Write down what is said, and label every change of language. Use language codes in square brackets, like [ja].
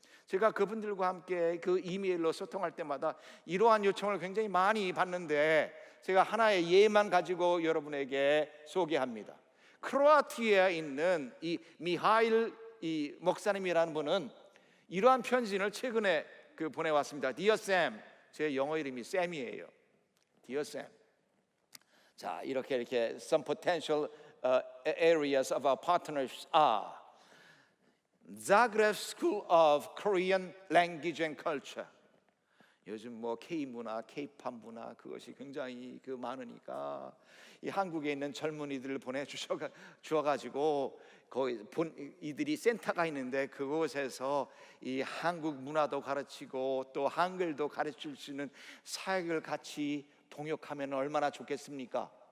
[ko] 제가 그분들과 함께 그 이메일로 소통할 때마다 이러한 요청을 굉장히 많이 받는데 제가 하나의 예만 가지고 여러분에게 소개합니다. 크로아티아에 있는 이 미하일 이 목사님이라는 분은 이러한 편지를 최근에 보내왔습니다. Dear Sam, 제 영어 이름이 샘이에요. [en] Dear Sam, [ko] 자 이렇게 [en] some potential areas of our partnerships are Zagreb School of Korean Language and Culture. [ko] 요즘 뭐 K 문화, K-팝 문화 그것이 굉장히 많으니까 이 한국에 있는 젊은이들을 주어가지고 거기 이들이 센터가 있는데 그곳에서 이 한국 문화도 가르치고 또 한글도 가르칠 수 있는 사역을 같이 동역하면 얼마나 좋겠습니까?